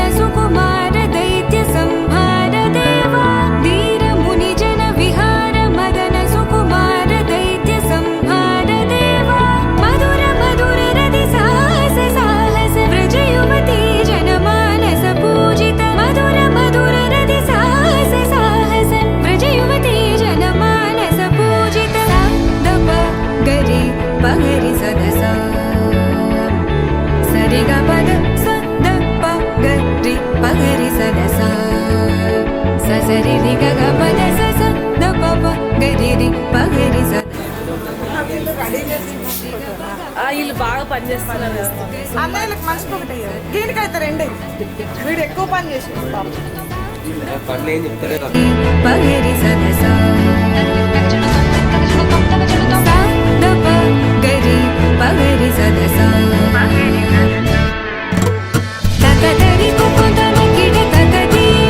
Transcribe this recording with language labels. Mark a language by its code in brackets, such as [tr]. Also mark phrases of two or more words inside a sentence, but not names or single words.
[sa] सुकुमार दैत्य संहार देवा वीर मुनि जन विहार मदन सुकुमार दैत्य संहार देवा मधुर मधुर रति साहस साहस व्रज युवती जनमानस पूजित मधुर मधुर रति साहस साहस व्रज युवती जनमानस पूजित दप गरि पगरि सदसा सरि ग पद स द प गरि पगरि सदसा स सरि रि ग ग पद स स द प प गरि रि पगरि स [te] వీళ్ళు బాగా పనిచేస్తున్నారు. అన్నయ్యలకు మనిషికి ఒకటి దీనికైతే రెండే వీడు ఎక్కువ పని చేసి पगरि सदसा स द प गरि पगरि सदसा तकदरि कुकुतन किड तकदीम